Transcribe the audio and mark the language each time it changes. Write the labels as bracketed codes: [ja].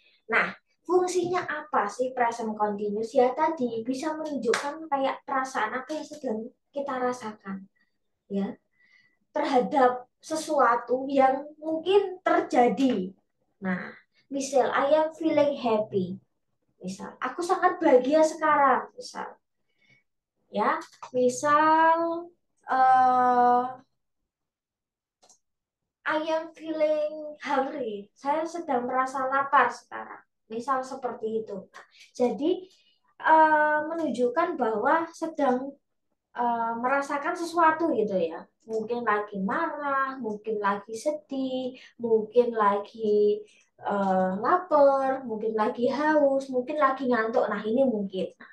[id] Nah, fungsinya apa sih present continuous? Ya tadi bisa menunjukkan kayak perasaan apa yang sedang kita rasakan ya terhadap sesuatu yang mungkin terjadi. [en] Nah, misal I am feeling happy. [id] Misal aku sangat bahagia sekarang. [en] Misal ya, misal uh, I am feeling hungry. [id] Saya sedang merasa lapar sekarang. Misal seperti itu. Nah, jadi menunjukkan bahwa sedang merasakan sesuatu gitu ya. Mungkin lagi marah, mungkin lagi sedih, mungkin lagi lapar, mungkin lagi haus, mungkin lagi ngantuk. Nah, ini mungkin.